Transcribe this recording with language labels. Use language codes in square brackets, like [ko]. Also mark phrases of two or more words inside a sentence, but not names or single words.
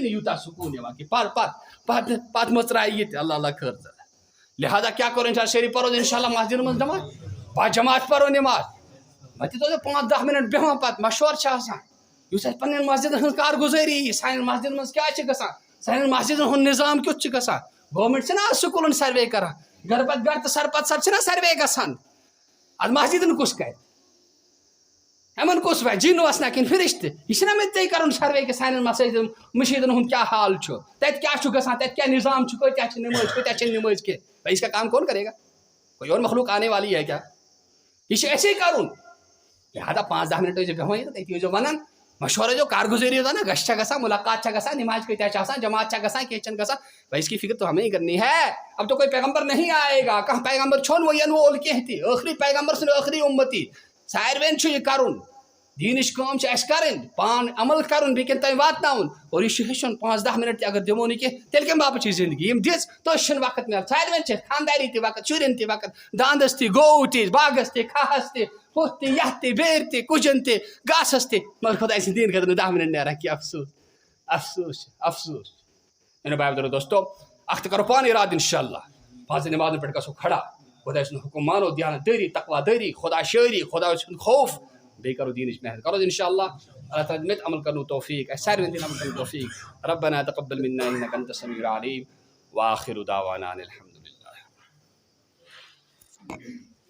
[ks] نہٕ یوٗتاہ سکوٗن یِوان کینٛہہ پتہٕ مہ ژرٛایہِ یہِ تہِ اللہ اللہ خٲر ژٕ لہٰذا کیٛاہ کرو انشاء شریف پرو انشاء اللہ مسجد منٛز نٮ۪ماز با جماعت پرو نٮ۪ماز وۄنۍ تہِ تھٲیزیو 5-10 منٹ بیٚہوان پتہٕ مشورٕ چھِ آسان یُس اَسہِ پنٕنٮ۪ن مسجدن ہٕنٛز کارگُزٲری یی سانٮ۪ن مسجدن منٛز کیٛاہ چھِ گژھان سانٮ۪ن مسجدن ہُنٛد نظام کیُتھ چھُ گژھان گورمنٹ چھِنہ آز سکوٗلن سروے کران گرٕ پتہٕ گرٕ تہٕ سر پتہٕ سر چھِنہ سروے گژھان ادٕ مسجدن کُس کرِ یِمن کُس وَنہِ جِن اوس نہ کِنہٕ فرشتہٕ یہِ چھِنہ مےٚ ژےٚ کرُن سروے کہِ سانٮ۪ن مسجدن مشیٖدن ہُنٛد کیٛاہ حال چھُ تتہِ کیٛاہ چھُ گژھان تتہِ کیٛاہ نظام چھُ کۭتیاہ چھِ نمٲز کۭتیاہ چھِنہٕ نمٲز کینٛہہ [ur] بھائی اس کا کام کون کرے گا کوئی اور مخلوق آنے والی ہے کیا [ks] یہ چھُ اَسے کرُن لہٰذا 5-10 منٹ ٲسۍزیو بیٚہوان ییٚتٮ۪تھ أتی ٲسۍزیو ونان مشورٕ ٲسۍزیو کارگُزٲری ٲسۍزیو نا گژھِ چھا گژھان مُلاقات چھا گژھان نماز کۭتیاہ چھِ آسان جماعت چھا گژھان کینٛہہ چھَنہٕ گژھان [ur] بھائی اس کی فکر تو ہمیں ہی کرنی ہے اب تو کوئی پیغمبر نہیں آئے گا [ks] کانٛہہ پیغمبر چھُنہٕ وۄنۍ یِنہٕ وول کینٛہہ تہِ ٲخری پیغمبر سُنٛد ٲخری اُمتی ساروِین چھُ یہِ کرُن دیٖنٕچ کٲم چھِ اَسہِ کَرٕنۍ پانہٕ عمل کَرُن بیٚکٮ۪ن تام واتناوُن اور یہِ چھُ ہیٚچھُن 5-10 منٹ تہِ اگر دِمو نہٕ کینٛہہ تیٚلہِ کَمہِ باپتھ چھِ زندگی یِم دِژ تٔتھۍ چھُنہٕ وقت مِلان ساروِین چھِ خانداری تہِ وقت شُرٮ۪ن تہِ وقت داندس تہِ گوٚو تہِ باغس تہِ کھہس تہِ ہُتھ تہِ یتھ تہِ بیرِ تہِ کُجن تہِ گاسس تہِ مگر خۄداے سٕنٛدِ دیٖن خٲطرٕ نہٕ 10 منٹ نیران کینٛہہ افسوٗس افسوٗس میٛانیو بھائی بہنو دوستو اکھ تہِ کرو پانہٕ ارادٕ انشاء اللہ 5 نٮ۪مازن پٮ۪ٹھ گژھو کھڑا خۄداے سُنٛد حُکم مانو دیانت دٲری تقوا دٲری خۄدا شٲعری خۄدا سُنٛد خوف بیٚیہِ کرو دیٖنٕچ محنت کرو انشاء اللہ اللہ تعالیٰ دِ مےٚ تہِ عمل کرنُک توفیٖق اَسہِ ساروِین دِنۍ عمل کرنُک توفیٖق [ar] ربنا تقبل منا انك انت السميع العليم واخر دعوانا ان الحمد لله